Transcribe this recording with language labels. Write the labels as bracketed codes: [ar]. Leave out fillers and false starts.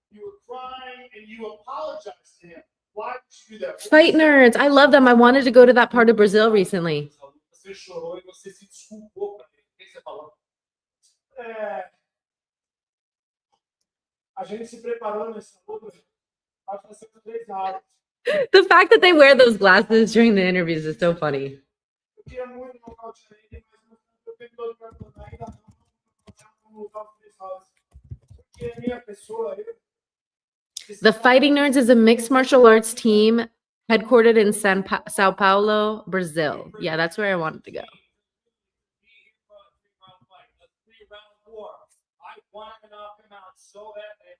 [en] You were crying and you apologized to him. Why did you do that? Fight nerds. I love them. I wanted to go to that part of Brazil recently. [pt] Você chorou e você se desculpou pra ele. O que você falou? É, a gente se preparou nessa luta para fazer 3 rounds. [en] The fact that they wear those glasses during the interviews is so funny. [pt] Eu queria muito nocautear ele, mas eu tenho todo para ainda não lutar os 3 rounds. Porque a minha pessoa, [en] The Fighting Nerds is a mixed martial arts team headquartered in Sao Paulo, Brazil. Yeah, that's where I wanted to go. I wanted to knock him out so badly.